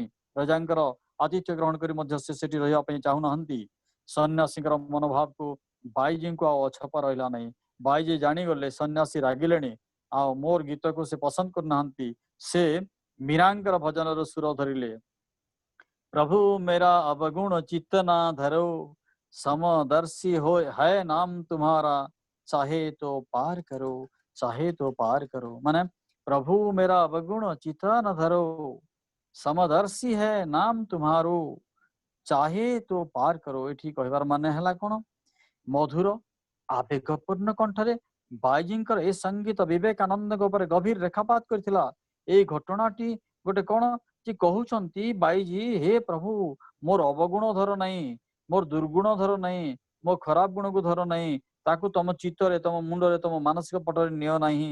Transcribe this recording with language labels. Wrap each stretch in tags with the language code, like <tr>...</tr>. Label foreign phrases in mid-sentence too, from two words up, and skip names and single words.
<or>ରାଜାଙ୍କର ଆତିଥ୍ୟ ଗ୍ରହଣ କରି ମଧ୍ୟ ସେ ସେଠି ରହିବା ପାଇଁ ଚାହୁଁନାହାନ୍ତି। ସନ୍ନ୍ୟାସୀଙ୍କର ମନୋଭାବକୁ ବାଇଜିଙ୍କୁ ଆଉ ଅଛପା ରହିଲା ନାହିଁ। ବାଇଜି ଜାଣିଗଲେ ସନ୍ନ୍ୟାସୀ ରାଗିଲେଣି, ଆଉ ମୋର ଗୀତକୁ ସେ ପସନ୍ଦ କରୁନାହାନ୍ତି। ସେ ମୀରାଙ୍କର ଭଜନର ସୁର ଧରିଲେ।</or> <hi>ପ୍ରଭୁ मेरा अवगुण चित्त ना धरो, समदर्शी हो है नाम तुम्हारा, चाहे तो पार करो, चाहे तो पार करो। ମାନେ प्रभु मेरा अवगुण चित्त न धरो, समदर्शी है नाम तुम्हारो, चाहे त पार कर।</hi> <or>ଏଠି କହିବାର ମାନେ ହେଲା କଣ? ମଧୁର ଆବେଗପୂର୍ଣ୍ଣ କଣ୍ଠରେ ବାଇଜିଙ୍କର ଏ ସଙ୍ଗୀତ ବିବେକାନନ୍ଦଙ୍କ ଉପରେ ଗଭୀର ରେଖାପାତ କରିଥିଲା। ଏଇ ଘଟଣାଟି ଗୋଟେ କଣ ଯେ କହୁଛନ୍ତି ବାଇଜି, ହେ ପ୍ରଭୁ ମୋର ଅବଗୁଣ ଧର ନାହିଁ, ମୋର ଦୁର୍ଗୁଣ ଧର ନାହିଁ, ମୋ ଖରାପ ଗୁଣକୁ ଧର ନାହିଁ, ତାକୁ ତମ ଚିତ୍ତରେ, ତମ ମୁଣ୍ଡରେ, ତମ ମାନସିକ ପଟରେ ନିଅ ନାହିଁ।</or>